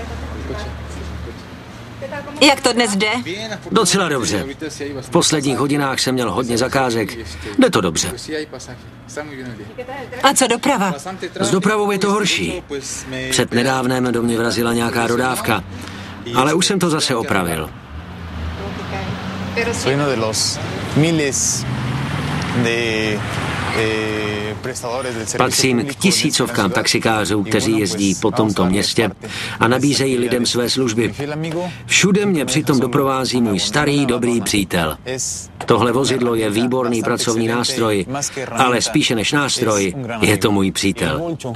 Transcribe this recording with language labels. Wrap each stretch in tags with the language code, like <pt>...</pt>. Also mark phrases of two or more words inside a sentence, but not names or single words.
<cs>Jak to dnes jde? Docela dobře. V posledních hodinách jsem měl hodně zakázek. Jde to dobře. A co doprava? S dopravou je to horší. Před nedávnem do mě vrazila nějaká dodávka, ale už jsem to zase opravil.</cs> <es>Soy uno de los miles de</es> <cs>Patřím k tisícovkám taxikářů, kteří jezdí po tomto městě a nabízejí lidem své služby. Všude mě přitom doprovází můj starý dobrý přítel. Tohle vozidlo je výborný pracovní nástroj, ale spíše než nástroj je to můj přítel.</cs>